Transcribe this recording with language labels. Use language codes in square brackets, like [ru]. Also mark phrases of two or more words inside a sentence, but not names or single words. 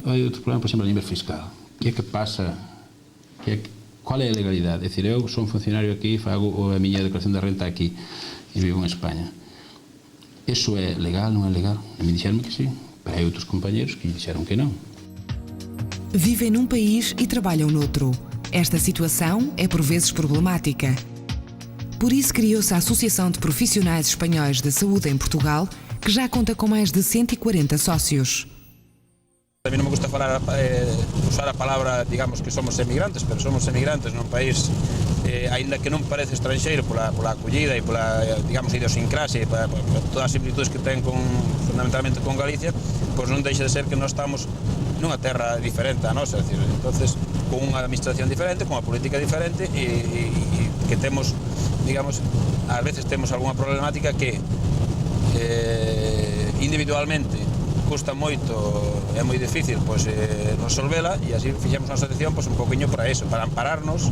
[gl] Hai outro problema, por exemplo, a nivel fiscal. Que é que pasa? Qual é a legalidade? É dicir, eu sou un funcionario aquí, fago a miña declaración de renta aquí e vivo en España. Eso é legal, non é legal? A mí dixeron que sí, pero hai outros compañeros que dixeron que non. [pt] Vivem num país e trabalham noutro. Esta situação é por vezes problemática. Por isso criou-se a Associação de Profissionais Espanhóis da Saúde em Portugal, que já conta com mais de 140 sócios. [gl] A mí non me gusta usar a palabra, digamos, que somos emigrantes, pero somos emigrantes nun país, aínda que non parece estranxeiro pola acollida e pola, digamos, idiosincrasia e por todas as similitudes que ten fundamentalmente con Galicia, pois non deixa de ser que nós estamos nunha terra diferente a nosa, entonces, con unha administración diferente, con unha política diferente e que temos, digamos, ás veces temos algunha problemática que individualmente custa moito, é moi difícil resolvela e así fixemos unha asociación un poquinho para eso, para ampararnos.